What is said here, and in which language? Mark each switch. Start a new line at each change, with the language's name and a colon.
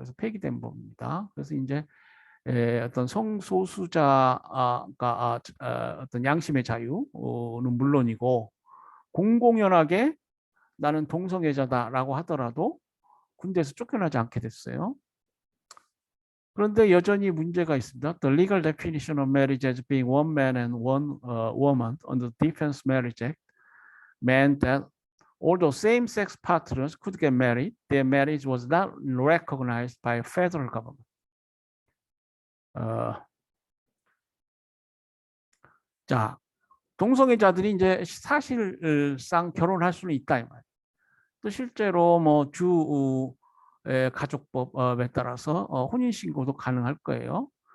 Korean: 그래서 폐기된 법입니다. 그래서 이제 어떤 성소수자가 어떤 양심의 자유는 물론이고 공공연하게 나는 동성애자다라고 하더라도 군대에서 쫓겨나지 않게 됐어요. 그런데 여전히 문제가 있습니다.
English: The legal definition of marriage as being one man and one woman under the Defense Marriage Act meant that although same-sex partners could get married, their marriage was not recognized by federal government.
Korean: 자, 동성애자들이 이제 사실상 결혼할 수는 있다 이 말. 또 실제로 뭐 주 가족법에 따라서 혼인 신고도 가능할 거예요.